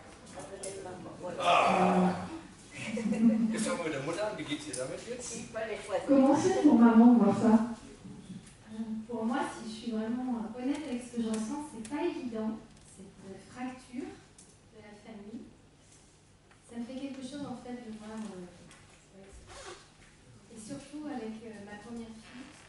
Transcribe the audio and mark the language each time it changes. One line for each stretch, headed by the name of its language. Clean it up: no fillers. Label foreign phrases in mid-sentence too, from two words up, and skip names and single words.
German: Ah. Jetzt fangen wir mit der Mutter an. Wie geht's dir damit jetzt?
French: Comment c'est pour maman de voir ça? Pour moi, si je suis vraiment honnête avec ce que je ressens, c'est pas évident, cette fracture de la famille. Ça me fait quelque chose en fait de voir. Et surtout avec ma première fille.